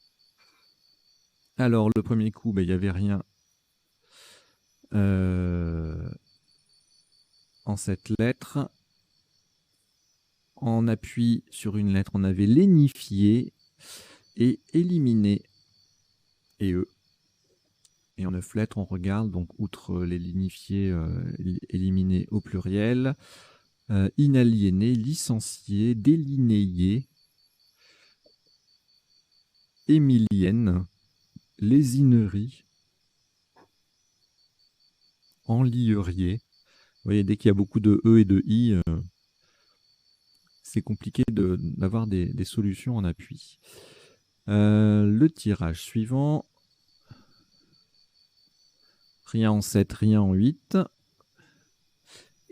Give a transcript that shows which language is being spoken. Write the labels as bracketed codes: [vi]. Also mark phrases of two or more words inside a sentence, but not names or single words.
[fr] Alors, le premier coup, il n'y avait rien en cette lettre. En appui sur une lettre, on avait lénifié et éliminé. Et en 9 lettres, on regarde, donc outre les lignifiés, éliminés au pluriel, inaliéné, licencié, délinéé, émilienne, lésinerie, enlierier. Vous voyez, dès qu'il y a beaucoup de E et de I, c'est compliqué d'avoir des solutions en appui. Le tirage suivant. Rien en 7, rien en 8.